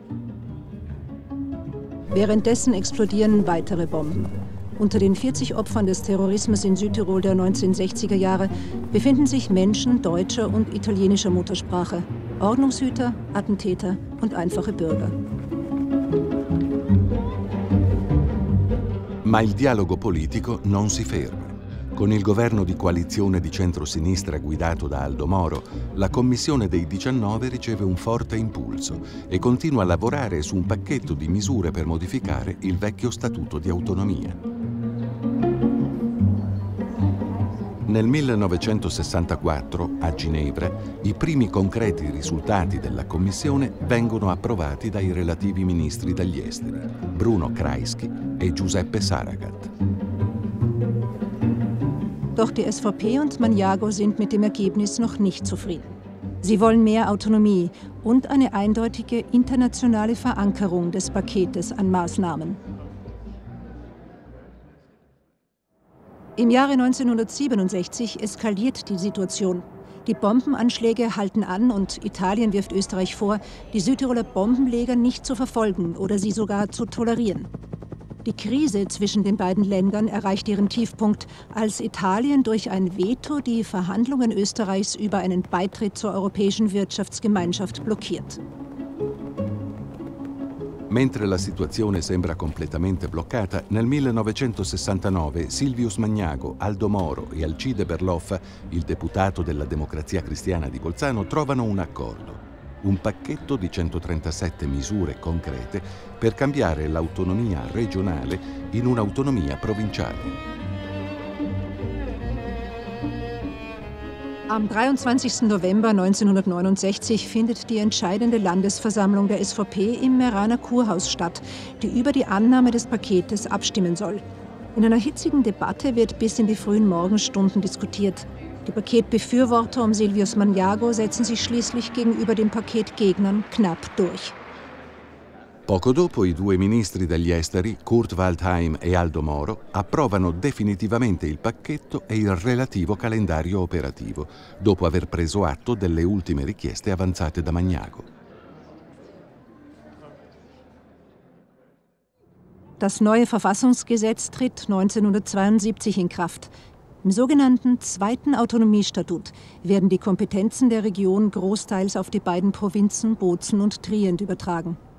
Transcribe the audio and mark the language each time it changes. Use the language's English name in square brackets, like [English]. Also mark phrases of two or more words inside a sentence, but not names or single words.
[German] Währenddessen explodieren weitere Bomben. Unter den 40 Opfern des Terrorismus in Südtirol der 1960er Jahre befinden sich Menschen deutscher und italienischer Muttersprache, Ordnungshüter, Attentäter und einfache Bürger. [Italian] Ma il dialogo politico non si ferma. Con il governo di coalizione di centrosinistra guidato da Aldo Moro, la Commissione dei 19 riceve un forte impulso e continua a lavorare su un pacchetto di misure per modificare il vecchio Statuto di autonomia. Nel 1964, a Ginevra, i primi concreti risultati della Commissione vengono approvati dai relativi ministri degli esteri, Bruno Kreisky e Giuseppe Saragat. [German] Doch die SVP und Magnago sind mit dem Ergebnis noch nicht zufrieden. Sie wollen mehr Autonomie und eine eindeutige internationale Verankerung des Paketes an Maßnahmen. Im Jahre 1967 eskaliert die Situation. Die Bombenanschläge halten an und Italien wirft Österreich vor, die Südtiroler Bombenleger nicht zu verfolgen oder sie sogar zu tolerieren. Die Krise zwischen den beiden Ländern erreicht ihren Tiefpunkt, als Italien durch ein Veto die Verhandlungen Österreichs über einen Beitritt zur Europäischen Wirtschaftsgemeinschaft blockiert. [Italian] Mentre la situazione sembra completamente bloccata, nel 1969 Silvius Magnago, Aldo Moro e Alcide Berloffa, il deputato della Democrazia Cristiana di Bolzano, trovano un accordo. Un pacchetto di 137 misure concrete per cambiare l'autonomia regionale in un'autonomia provinciale. [German] Am 23. November 1969 findet die entscheidende Landesversammlung der SVP im Meraner Kurhaus statt, die über die Annahme des Paketes abstimmen soll. In einer hitzigen Debatte wird bis in die frühen Morgenstunden diskutiert. Die Paketbefürworter um Silvius Magnago setzen sich schließlich gegenüber den Paketgegnern knapp durch. [Italian] Poco dopo i 2 ministri degli esteri, Kurt Waldheim e Aldo Moro, approvano definitivamente il pacchetto e il relativo calendario operativo, dopo aver preso atto delle ultime richieste avanzate da Magnago. [German] Das neue Verfassungsgesetz tritt 1972 in Kraft. Im sogenannten Zweiten Autonomiestatut werden die Kompetenzen der Region großteils auf die beiden Provinzen Bozen und Trient übertragen.